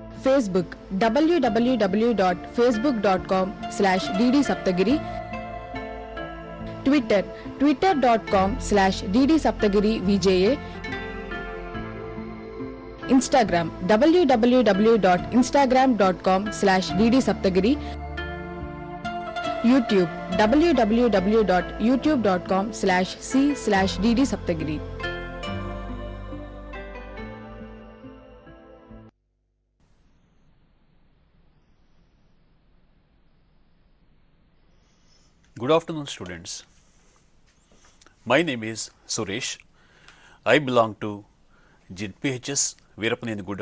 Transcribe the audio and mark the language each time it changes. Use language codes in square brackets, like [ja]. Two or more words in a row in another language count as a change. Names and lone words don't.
[en] Facebook www.facebook.com/ddsaptagiri, Twitter twitter.com/ddsaptagirivja, Instagram www.instagram.com/ddsaptagiri, YouTube www.youtube.com/c/ddsaptagiri. Good afternoon, students. My name is Suresh. I belong to ZPHS Veerapanenigudam.